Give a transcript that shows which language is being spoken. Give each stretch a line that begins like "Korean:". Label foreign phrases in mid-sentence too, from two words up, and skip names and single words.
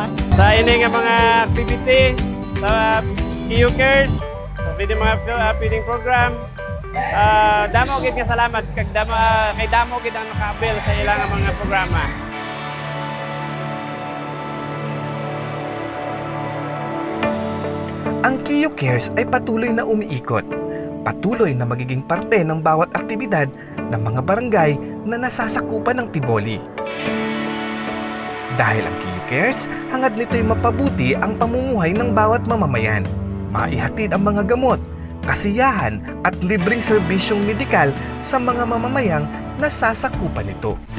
Hiligaynon: Sa ini nga mga activity sa Kiyo Cares, sa mga
English: feeding program,
Hiligaynon: damo gid nga salamat kag damo gid ang naka-avail sa ilang mga programa.
Filipino: Ang Kiyo Cares ay patuloy na umiikot, patuloy na magiging parte ng bawat aktibidad ng mga barangay na nasasakupan ng Tiboli. Dahil ang Kiyo Cares, hangad nito'y mapabuti ang pamumuhay ng bawat mamamayan, maihatid ang mga gamot, kasiyahan at libreng serbisyong medikal sa mga mamamayang nasasakupan nito.